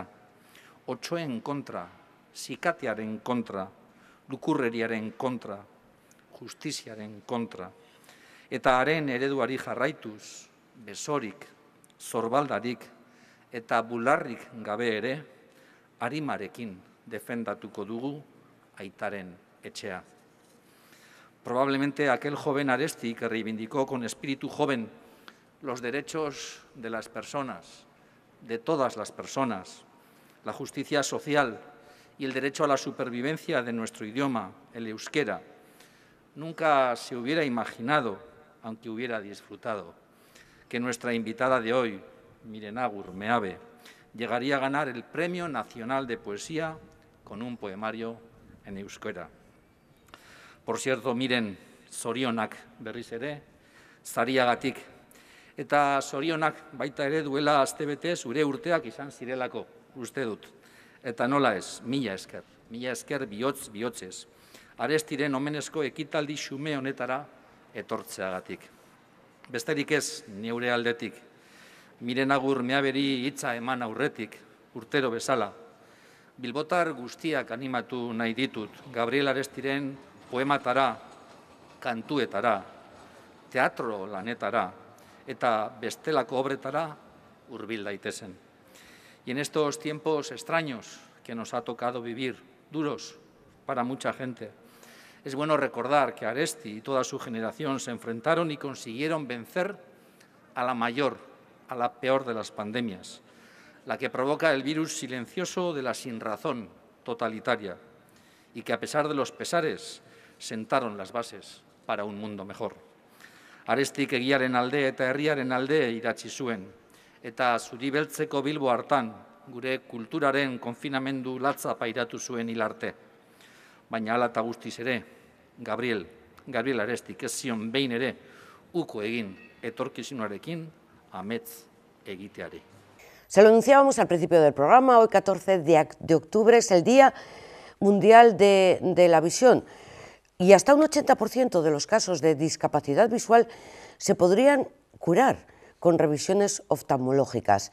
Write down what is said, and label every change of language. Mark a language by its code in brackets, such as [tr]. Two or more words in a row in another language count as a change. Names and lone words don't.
[eu] Otsoen kontra, zikatearen kontra, lukurreriaren kontra, justiziaren kontra. Eta haren ereduari jarraituz, besorik, zorbaldarik eta bularrik gabe ere, arimarekin defendatuko dugu aitaren etxea. [es] Probablemente aquel joven Aresti que reivindicó con espíritu joven los derechos de las personas, de todas las personas, la justicia social y el derecho a la supervivencia de nuestro idioma, el euskera, nunca se hubiera imaginado, aunque hubiera disfrutado, que nuestra invitada de hoy, Miren Agur Meabe, llegaría a ganar el Premio Nacional de Poesía con un poemario en euskera. Por cierto, Miren, [eu] zorionak berriz ere, zariagatik. Eta zorionak baita ere duela astebete zure urteak izan zirelako, uste dut. Eta nola ez, mila esker bihotzez. Arestiren omenezko ekitaldi xume honetara etortzeagatik. Besterik ez, neure aldetik, Miren Agur Meaberi hitza eman aurretik, urtero bezala, bilbotar guztiak animatu nahi ditut Gabriel Arestiren poematara, kantuetara, teatro lanetara eta bestelako obretara hurbil daitezen. [es] Y en estos tiempos extraños que nos ha tocado vivir, duros para mucha gente, es bueno recordar que Aresti y toda su generación se enfrentaron y consiguieron vencer a la mayor, a la peor de las pandemias, la que provoca el virus silencioso de la sinrazón totalitaria y que, a pesar de los pesares, sentaron las bases para un mundo mejor. [eu] Arestik egiaren alde eta herriaren alde idatzi zuen, eta zuri beltzeko Bilbo hartan gure kulturaren konfinamendu latza pairatu zuen hil arte. baina hala eta guztiz ere, Gabriel Arestik ez zion behin ere uko egin etorkizunarekin amets egiteari. [es] Se lo anunciábamos al principio del programa, hoy 14 de octubre es el Día Mundial de la Visión y hasta un 80% de los casos de discapacidad visual se podrían curar con revisiones oftalmológicas.